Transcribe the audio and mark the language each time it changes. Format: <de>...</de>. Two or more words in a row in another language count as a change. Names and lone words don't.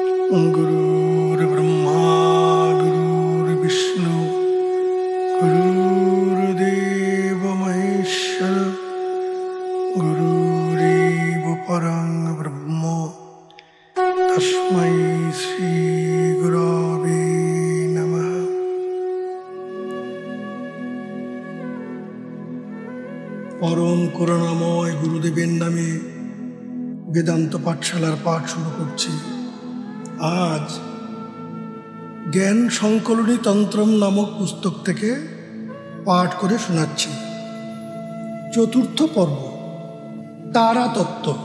<sa>गुरुर्ब्रह्मा गुरुर्विष्णु गुरुर्देव महेश्वर गुरुरेव परं ब्रह्म तस्मै श्री गुरवे नमः।</sa> <bn>परम করুণাময় গুরুদেবের নামে বেদান্ত পাঠশালার পাঠ শুরু করছি। আজ জ্ঞান সংকলনী তন্ত্রম নামক পুস্তক থেকে পাঠ করে শোনাচ্ছি। চতুর্থ পর্ব, তারা তত্ত্ব।</bn>